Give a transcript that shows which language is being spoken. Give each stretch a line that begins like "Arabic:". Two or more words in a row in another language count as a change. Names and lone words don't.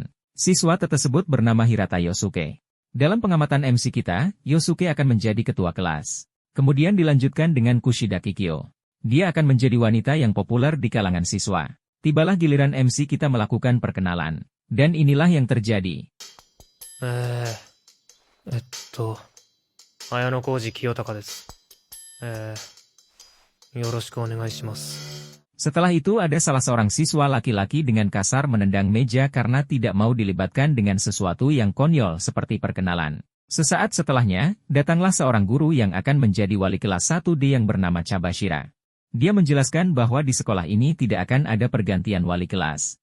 Indonesian: Siswa tersebut bernama Hirata Yosuke. Dalam pengamatan MC kita, Yosuke akan menjadi ketua kelas. Kemudian dilanjutkan dengan Kushida Kikyo. Dia akan menjadi wanita yang populer di kalangan siswa. Tibalah giliran MC kita melakukan perkenalan. Dan inilah yang terjadi.
Japanese: Ayano Koji Kiyotaka desu. よろしくお願いします.
Indonesian: Setelah itu ada salah seorang siswa laki-laki dengan kasar menendang meja karena tidak mau dilibatkan dengan sesuatu yang konyol seperti perkenalan. Sesaat setelahnya, datanglah seorang guru yang akan menjadi wali kelas 1D yang bernama Chabashira. Dia menjelaskan bahwa di sekolah ini tidak akan ada pergantian wali kelas.